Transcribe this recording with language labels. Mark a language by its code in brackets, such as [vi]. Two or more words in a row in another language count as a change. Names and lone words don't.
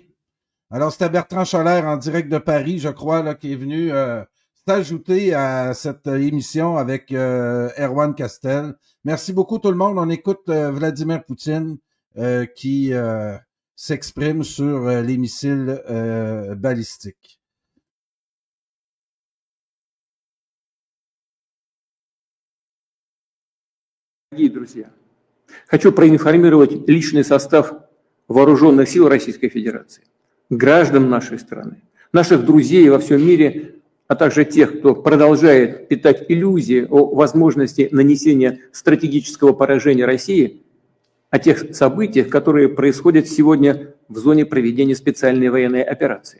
[fr] Alors, c'était Bertrand Scholler en direct de Paris, je crois, là, qui est venu s'ajouter à cette émission avec Erwan Castel. Merci beaucoup tout le monde. On écoute Vladimir Poutine qui s'exprime sur les missiles balistiques. [ru] Дорогие друзья, хочу проинформировать личный состав вооруженных сил Российской Федерации, граждан нашей страны, наших друзей во всем мире, а также тех, кто продолжает питать иллюзии о возможности нанесения стратегического поражения России, о тех событиях, которые происходят сегодня в зоне проведения специальной военной операции.